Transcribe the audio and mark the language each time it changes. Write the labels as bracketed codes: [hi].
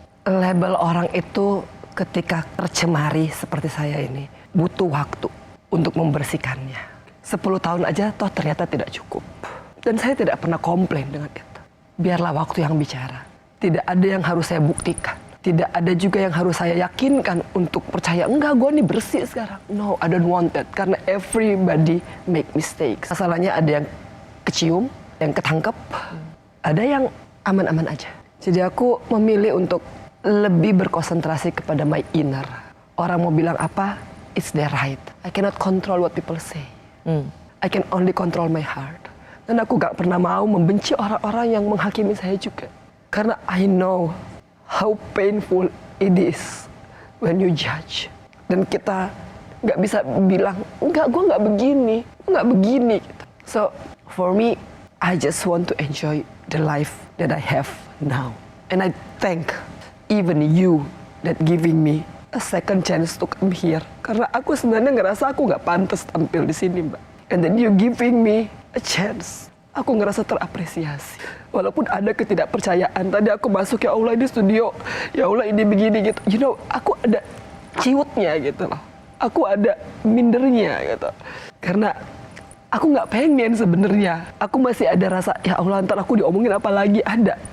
[id] Label orang itu ketika tercemari seperti saya ini, butuh waktu untuk membersihkannya. 10 tahun aja toh ternyata tidak cukup. Dan saya tidak pernah komplain dengan itu. Biarlah waktu yang bicara. Tidak ada yang harus saya buktikan. Tidak ada juga yang harus saya yakinkan untuk percaya, enggak gue nih bersih sekarang. [en] No, I don't want that. [id] Karena [en] everybody make mistakes. [id] Masalahnya ada yang kecium, yang ketangkep. Ada yang aman-aman aja. Jadi aku memilih untuk lebih berkonsentrasi kepada [en] my inner. [id] Orang mau bilang apa, [en] it's their right. I cannot control what people say. I can only control my heart. [id] Dan aku gak pernah mau membenci orang-orang yang menghakimi saya juga. [en] Karena I know how painful it is when you judge. [id] Dan kita gak bisa bilang, enggak gue gak begini. Gitu. [en] So for me, I just want to enjoy the life that I have now. And I thank even you that giving me a second chance to come here. [id] Karena aku sebenarnya ngerasa aku gak pantas tampil di sini, Mbak. [en] And then you giving me a chance. [id] Aku ngerasa terapresiasi. Walaupun ada ketidakpercayaan. Tadi aku masuk, ya Allah ini studio. Ya Allah ini begini gitu. [en] You know, [id] aku ada ciutnya gitu loh. Aku ada mindernya gitu. Karena aku gak pengen sebenarnya. Aku masih ada rasa, ya Allah ntar aku diomongin apa lagi. Ada.